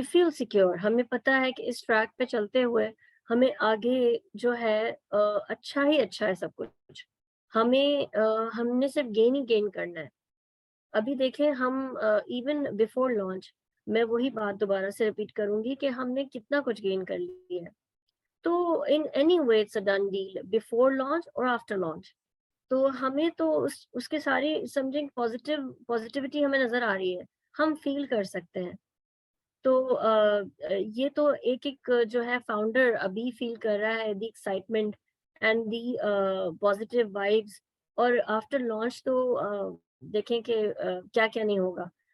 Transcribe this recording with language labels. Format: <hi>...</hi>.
<hi>Secure हमें पता है कि इस ट्रैक पे चलते हुए हमें आगे जो है अच्छा है सब कुछ हमने सिर्फ गेन करना है अभी देखें हम</hi> <en>even before launch</en> <hi>मैं वही बात दोबारा से रिपीट करूंगी कि हमने कितना कुछ गेन कर लिया है</hi> <en>तो in any way it's a done deal before launch or after launch.</en> <hi>तो हमें तो उसके सारी समथिंग पॉजिटिविटी हमें नजर आ रही है, हम फील कर सकते हैं। तो ये तो एक जो है फाउंडर अभी फील कर रहा है,</hi> <en>the excitement and the positive vibes,</en> <hi>और</hi> <en>after launch</en> <hi>तो देखें कि क्या क्या नहीं होगा।</hi>